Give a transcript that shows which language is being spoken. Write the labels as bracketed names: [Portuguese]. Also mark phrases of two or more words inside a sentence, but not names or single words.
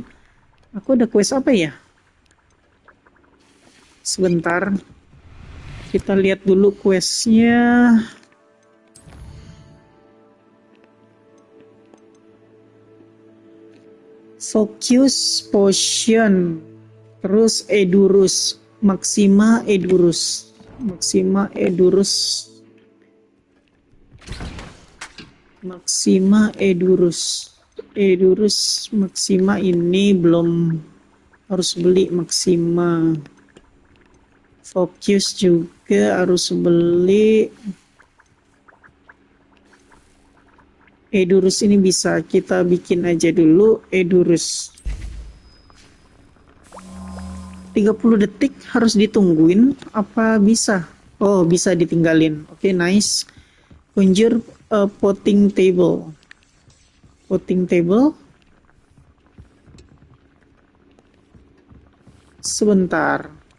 [Indonesian] Aku ada quest apa ya? Sebentar. Kita lihat dulu questnya. [English] Focus potion. [Indonesian] Terus Edurus. Maxima Edurus. Maxima Edurus. Maxima Edurus. Edurus Maxima ini belum harus beli Maxima. Focus juga harus beli. Edurus ini bisa kita bikin aja dulu. Edurus 30 detik harus ditungguin. Apa bisa? Oh, bisa ditinggalin. Oke, nice. [English] Conjure a potting table. Potting table. [Indonesian] Sebentar.